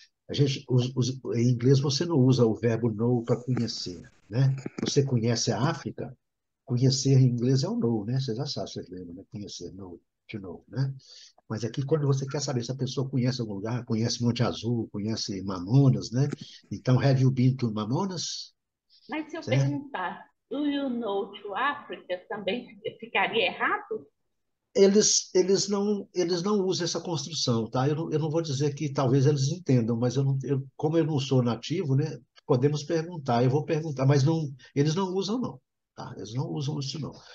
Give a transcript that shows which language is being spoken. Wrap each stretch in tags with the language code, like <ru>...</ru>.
<pt>Em inglês você não usa o verbo know para conhecer, né? Você conhece a África? Conhecer em inglês é o know, né? Você já sabe, você lembra, né? Conhecer, know, to know, né? Mas aqui, quando você quer saber se a pessoa conhece algum lugar, conhece Monte Azul, conhece Mamonas, né? Então,</pt> <en>have you been to Mamonas?</en> <pt>Mas se eu Certo?</pt> <en>perguntar, do you know to Africa,</en> <pt>também ficaria errado? Eles não usam essa construção, tá? Eu não vou dizer que talvez eles entendam, mas como eu não sou nativo, né? Podemos perguntar, eu vou perguntar, mas não, eles não usam, não. Tá? Eles não usam isso, não.</pt>